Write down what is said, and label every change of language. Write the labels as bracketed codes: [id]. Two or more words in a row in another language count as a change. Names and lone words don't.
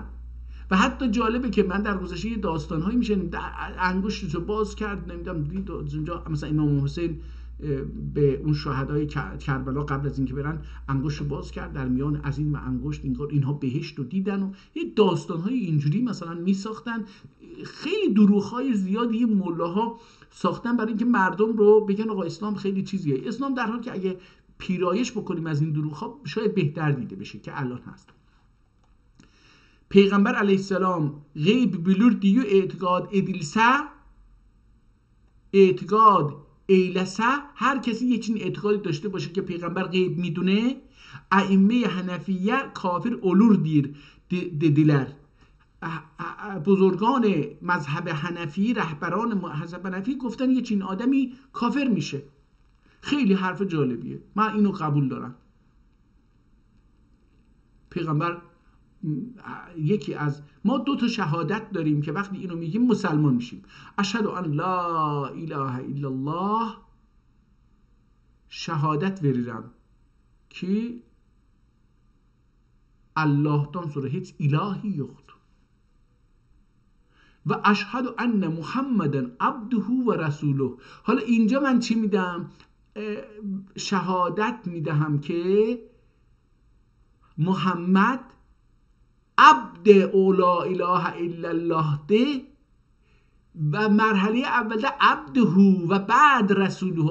[fa] و حتی جالبه که من در گذشته داستان هایی میشنم انگشتش رو باز کرد، نمیدونم دید اونجا مثلا امام حسین به اون شهدای کربلا قبل از اینکه برن انگشت رو باز کرد، در میان از این انگشت اینها بهشت رو دیدن و یه داستان های اینجوری مثلا میساختن. خیلی دروغ های زیادی ملاها ساختن برای اینکه مردم رو بگن آقا اسلام خیلی چیزیه. اسلام در حالی که اگه پیرایش بکنیم از این دروغ ها شاید بهتر دیده بشه که الان هست. [tr] Peygamber aleyhisselam gayb bilir diyor, etikad edilse, etikad eylese, herkesin için etikadi [fa] داشته باشه که پیغمبر غیب میدونه، ائمه حنفیه [tr] کافر olur dediler. [fa] بزرگان مذهب حنفی، رهبران مذهب حنفی گفتن یه چین آدمی کافر میشه. خیلی حرف جالبیه، من اینو قبول دارم. پیغمبر یکی از ما 2 شهادت داریم که وقتی اینو میگیم مسلمان میشیم. [ar] اشهد ان لا اله الا الله، [tr] şehadet veririm ki Allah'tan sonra hiç ilahi yoktur. [ar] و أشهد أن محمدا عبده و رسوله. [fa] حالا اینجا من چی میدم؟ شهادت میدهم که محمد عبد او [ar] لا اله الا الله [fa] ده و مرحله اول ده عبده و بعد رسوله.